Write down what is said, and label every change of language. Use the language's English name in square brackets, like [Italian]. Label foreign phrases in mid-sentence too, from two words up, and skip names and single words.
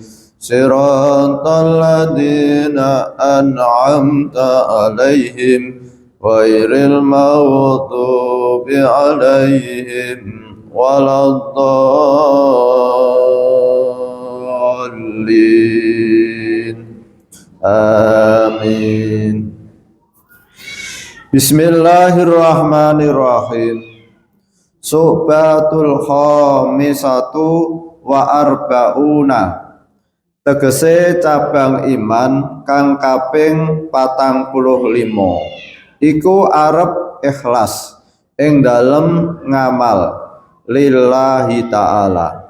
[Arabic] صراط الذين أنعمت عليهم غير المغضوب عليهم ولا الضالين. Amin. بسم الله الرحمن الرحيم. الشعبة الخامسة والأربعون. [Javanese] Tegese cabang iman kang kaping 45. Iku arep ikhlas ing dalem ngamal [Arabic] لله تعالى.